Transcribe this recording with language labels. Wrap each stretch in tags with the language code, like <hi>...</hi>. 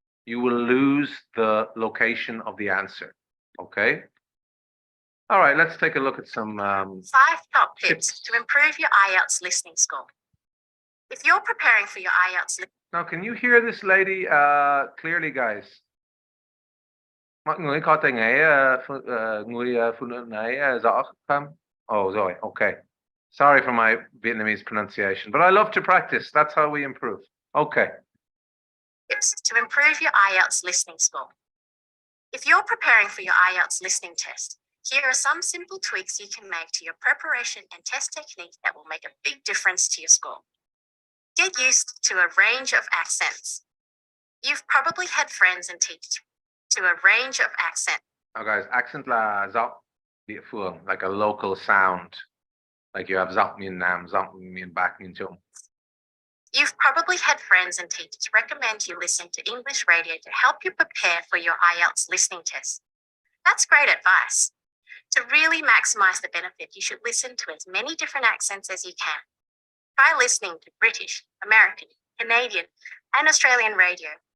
<en>You will lose the location of the answer. Okay. All right, let's take a look at some 5 top tips to improve your IELTS listening score. If you're preparing for your IELTS Now, can you hear this lady clearly, guys?</en> <vi>Mọi người có thể nghe người phụ nữ này rõ không? Oh, rồi, okay.</vi> <en>Sorry for my Vietnamese pronunciation, but I love to practice. That's how we improve. Okay. Tips to improve your IELTS listening score. If you're preparing for your IELTS listening test, here are some simple tweaks you can make to your preparation and test technique that will make a big difference to your score. Get used to a range of accents. You've probably had friends and teachers to a range of accents. Now, guys, accent</en> <vi>là giọng địa phương,</vi> <en>like a local sound. Like you have</en> <vi>giọng miền Nam, giọng miền Bắc, miền Trung.</vi> <en>You've probably had friends and teachers recommend you listen to English radio to help you prepare for your IELTS listening test. That's great advice. To really maximize the benefit, you should listen to as many different accents as you can. Try listening to British, American, Canadian, and Australian radio.</en>